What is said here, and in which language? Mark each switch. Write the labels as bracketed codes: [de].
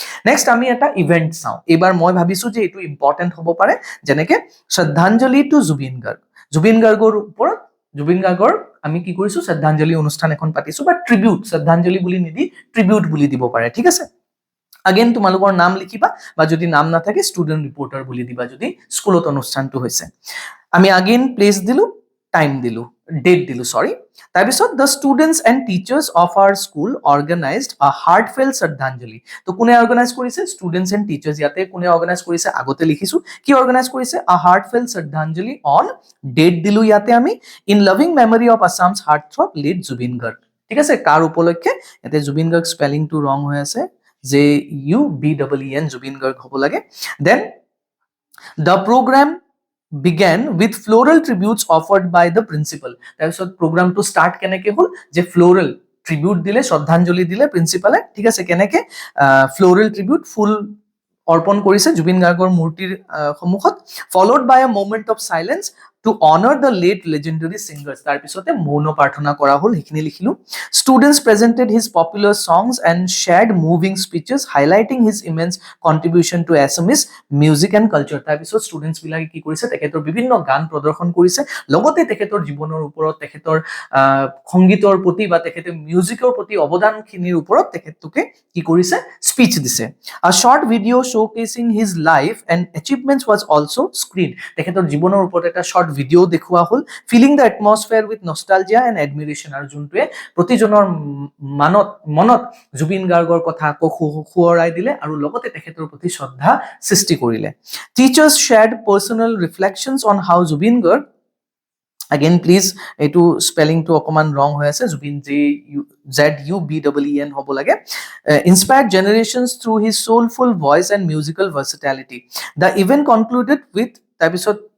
[as] Next আমি এটা event চাওঁ। এইবাৰ মই ভাবিছো যে এইটো ইম্পৰ্টেণ্ট হ'ব পাৰে, যেনেকে শ্ৰদ্ধাঞ্জলি টু জুবিন গাৰ্গ। জুবিন গাৰ্গৰ ওপৰত, জুবিন গাৰ্গৰ আমি কি কৰিছো, শ্ৰদ্ধাঞ্জলি অনুষ্ঠান এখন পাতিছো, বা ট্ৰিবিউট, শ্ৰদ্ধাঞ্জলি বুলি নিদি ট্ৰিবিউট বুলি দিব পাৰে, ঠিক আছে। আগেন তোমালোকৰ নাম লিখিবা, বা যদি নাম নাথাকে ষ্টুডেণ্ট ৰিপৰ্টাৰ বুলি দিবা, যদি স্কুলত অনুষ্ঠানটো হৈছে। আমি আগেন প্লেচ দিলো, টাইম দিলো, ডেট দিলো, সৰি। [en] তাৰপিছত the students and teachers of our school organised a heartfelt শ্ৰদ্ধাঞ্জলি। [as] তো কোনে অৰ্গেনাইজ কৰিছে, ষ্টুডেণ্টছ এণ্ড টিচাৰ্ছ। ইয়াতে কোনে অৰ্গেনাইজ কৰিছে আগতে লিখিছো, কি অৰ্গেনাইজ কৰিছে, আ হাৰ্টফেল্ট শ্ৰদ্ধাঞ্জলি অন, ডেট দিলো ইয়াতে আমি, [en] in loving memory of Assam's heartthrob lead Zubeen Garg, [as] ঠিক আছে। কাৰ উপলক্ষে, ইয়াতে জুবিন গাৰ্গ স্পেলিংটো ৰং হৈ আছে, JUBEEN, জুবিন গাৰ্গ হ'ব লাগে। [en] Then the programme began with floral tributes offered by the principal. [as] তাৰপিছত প্ৰগ্ৰামটো ষ্টাৰ্ট কেনেকে হ'ল, যে ফ্লোৰেল ট্ৰিবিউট দিলে, শ্ৰদ্ধাঞ্জলি দিলে প্ৰিন্সিপালে, ঠিক আছে। কেনেকে, ফ্লোৰেল ট্ৰিবিউট, ফুল অৰ্পণ কৰিছে জুবিন গাৰ্গৰ মূৰ্তিৰ সন্মুখত, [en] Followed by a moment of silence to honour the late legendary singers. [as] তাৰপিছতে মৌন প্ৰাৰ্থনা কৰা হ'ল, সেইখিনি লিখিলো। [en] Students presented his popular songs and shared moving speeches highlighting his immense contribution to Assamese music and culture. [as] তাৰপিছত ষ্টুডেণ্টছ বিলাকে কি কৰিছে, তেখেতৰ বিভিন্ন গান প্ৰদৰ্শন কৰিছে, লগতে তেখেতৰ জীৱনৰ ওপৰত, তেখেতৰ সংগীতৰ প্ৰতি বা তেখেতৰ মিউজিকৰ প্ৰতি অৱদানখিনিৰ ওপৰত তেখেতলোকে কি কৰিছে, স্পীচ দিছে। [en] A short video showcasing his life and achievements was also screened. [as] তেখেতৰ জীৱনৰ ওপৰত এটা শৰ্ট ভিডিঅ' দেখুওৱা হ'ল, [en] Filling the atmosphere with nostalgia and admiration. [as] আৰু যোনটোৱে প্ৰতিজনৰ মনত জুবিন গাৰ্গৰ কথা আকৌ সোঁৱৰাই দিলে আৰু লগতে তেখেতৰ প্ৰতি শ্ৰদ্ধা সৃষ্টি কৰিলে। [en] Teachers shared personal reflections on how Zubin Garg, again please [as] এইটো স্পেলিংটো অকমান ৰং হৈ আছে, জুবিন JUBEEN হ'ব লাগে, [en] inspired generations through his soulful voice and musical versatility. The event concluded with, তাৰপিছত